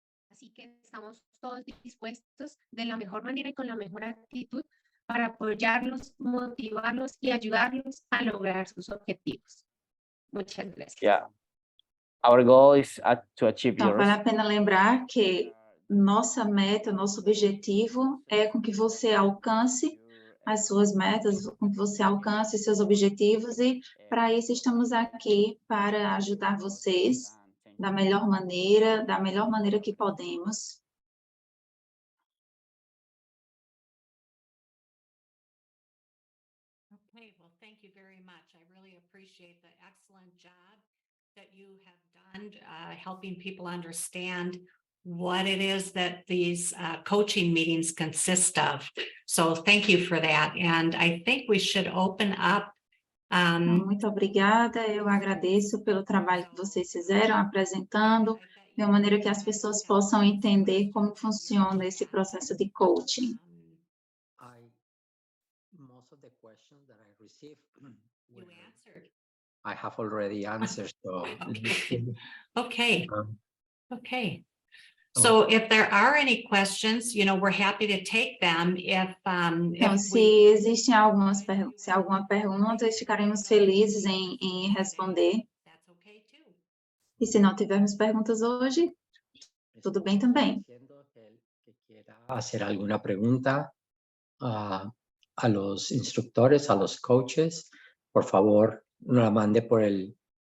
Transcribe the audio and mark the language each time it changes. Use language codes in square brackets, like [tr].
[es] Así que estamos todos dispuestos de la mejor manera y con la mejor actitud para apoyarlos, motivarlos y ayudarlos a lograr sus objetivos. Muchas gracias. [en] Yeah. Our goal is to achieve [pt] Então, [en] yours. [pt] vale a pena lembrar que nossa meta, nosso objetivo é com que você alcance as suas metas, com que você alcance os seus objetivos e para isso estamos aqui para ajudar vocês da melhor maneira que podemos. [en] Okay, well, thank you very much. I really appreciate the excellent job that you have done helping people understand what it is that these coaching meetings consist of. So thank you for that. And I think we should open up. [pt] Muito obrigada, eu agradeço pelo trabalho que vocês fizeram apresentando, de uma maneira que as pessoas possam entender como funciona esse processo de coaching. [en] Most of the questions that I received, You answered. I have already answered. So, Okay. um, Okay. So if there are any questions, we're happy to take them [pt] Então, se existem se alguma pergunta, ficaremos felizes em responder. [en] That's okay too. [pt] E se não tivermos perguntas hoje, tudo bem também. [es] que quiera hacer alguna pregunta a los instructores, a los coaches, por favor, no la mande por el